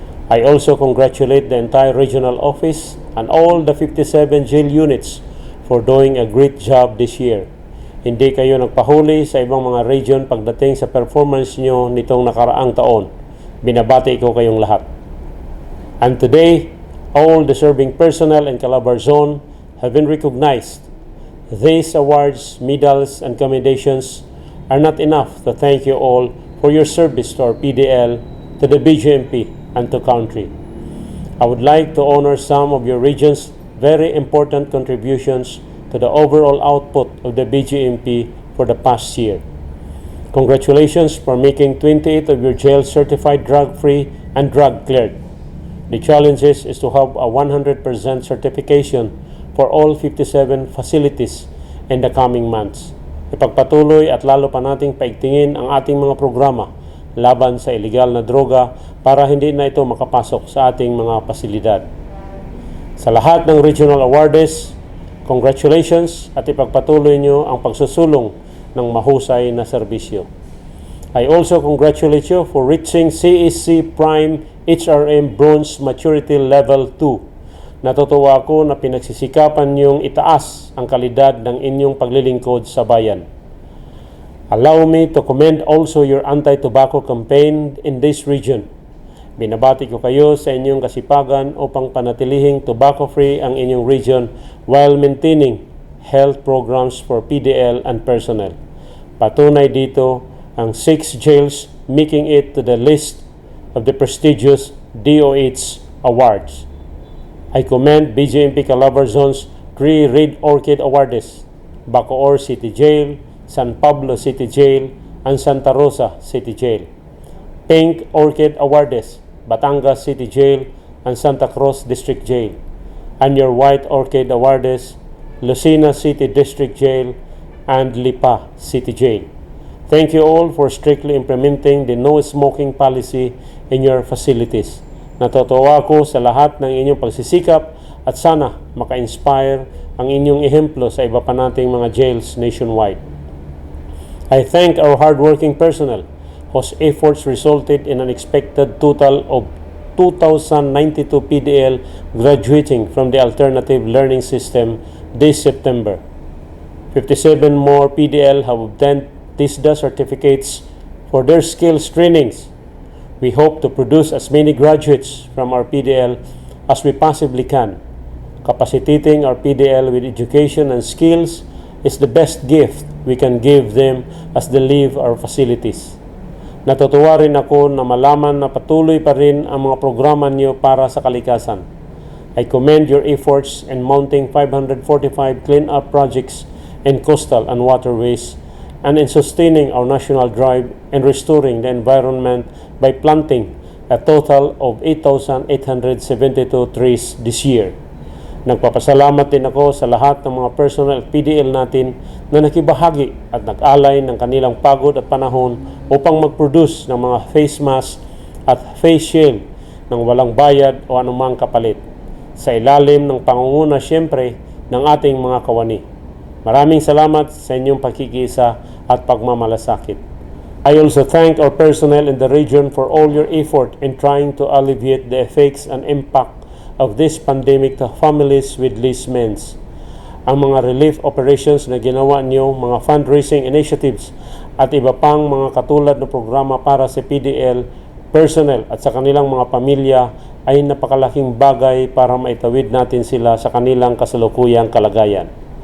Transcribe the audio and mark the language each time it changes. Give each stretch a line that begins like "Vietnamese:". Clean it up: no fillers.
English: I also congratulate the entire regional office and all the 57 jail units for doing a great job this year.
Filipino: Hindi kayo nagpahuli sa ibang mga region pagdating sa performance nyo nitong nakaraang taon. Binabati ko kayong lahat.
English: And today, all the serving personnel in CALABARZON have been recognized. These awards, medals, and commendations are not enough to thank you all for your service to our PDL, to the BJMP, and to country. I would like to honor some of your region's very important contributions to the overall output of the BJMP for the past year. Congratulations for making 28 of your jails certified drug-free and drug-cleared. The challenge is to have a 100% certification for all 57 facilities in the coming months.
Filipino: Ipagpatuloy at lalo pa nating paigtingin ang ating mga programa laban sa illegal na droga para hindi na ito makapasok sa ating mga pasilidad. Sa lahat ng regional awardees, congratulations at ipagpatuloy nyo ang pagsusulong ng mahusay na serbisyo.
English: I also congratulate you for reaching CEC Prime HRM Bronze Maturity Level 2.
Filipino: Natutuwa ako na pinagsisikapan niyong itaas ang kalidad ng inyong paglilingkod sa bayan.
English: Allow me to commend also your anti-tobacco campaign in this region.
Filipino: Binabati ko kayo sa inyong kasipagan upang panatilihing tobacco-free ang inyong region
English: while maintaining health programs for PDL and personnel.
Filipino: Patunay dito ang
English: 6 jails making it to the list of the prestigious DOH Awards. I commend BJMP CALABARZON's 3 Red Orchid Awardees, Bacoor City Jail, San Pablo City Jail, and Santa Rosa City Jail. Pink Orchid Awardees, Batangas City Jail and Santa Cruz District Jail. And your White Orchid Awardees, Lucena City District Jail and Lipa City Jail. Thank you all for strictly implementing the no smoking policy in your facilities.
Filipino: Natutuwa ako sa lahat ng inyong pagsisikap at sana maka-inspire ang inyong ehemplo sa iba pa nating mga jails nationwide.
English: I thank our hardworking personnel whose efforts resulted in an expected total of 2,092 PDL graduating from the alternative learning system this September. 57 more PDL have obtained TISDA certificates for their skills trainings. We hope to produce as many graduates from our PDL as we possibly can. Capacitating our PDL with education and skills is the best gift we can give them as they leave our facilities.
Filipino: Natutuwa rin ako na malaman na patuloy pa rin ang mga programa niyo para sa kalikasan.
English: I commend your efforts in mounting 545 clean-up projects in coastal and waterways and in sustaining our national drive in restoring the environment by planting a total of 8,872 trees this year.
Filipino: Nagpapasalamat din ako sa lahat ng mga personnel at PDL natin na nakibahagi at nag-alay ng kanilang pagod at panahon upang mag-produce ng mga face mask at face shield ng walang bayad o anumang kapalit, sa ilalim ng pangunguna siyempre ng ating mga kawani. Maraming salamat sa inyong pagkikisa at pagmamalasakit.
English: I also thank our personnel in the region for all your effort in trying to alleviate the effects and impact of this pandemic to families with least means.
Filipino: Ang mga relief operations na ginawa niyo, mga fundraising initiatives at iba pang mga katulad na programa para sa PDL, personnel at sa kanilang mga pamilya ay napakalaking bagay para maitawid natin sila sa kanilang kasalukuyang kalagayan.